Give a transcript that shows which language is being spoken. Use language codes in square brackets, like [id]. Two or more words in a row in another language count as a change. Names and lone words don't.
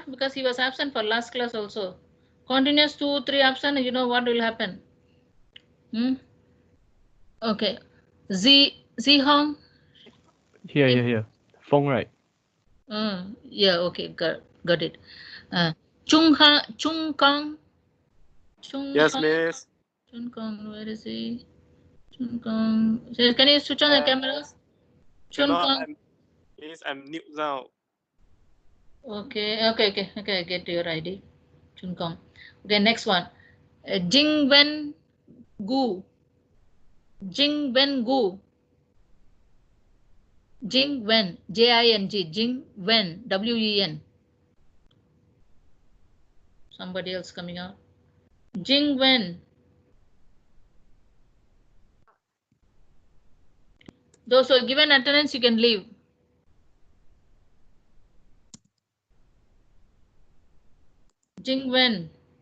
[en] Because he was absent for last class also. Continuous 2, 3 absent, you know what will happen? Okay. Zi Hong. Here. Phone right. Yeah, okay, got it. Chung Kang. Yes, miss. Chung Kang, where is he? Chung Kang. Can you switch on the camera? Chung Kang. I'm new now. Okay, I get your ID. Chung Kang. Okay, next one. Jing Wen Gu. Jing Wen Gu. Jing Wen. Jing. Jing Wen. WEN. Somebody else coming out. Jing Wen. Those who are given attendance, you can leave. Jing Wen.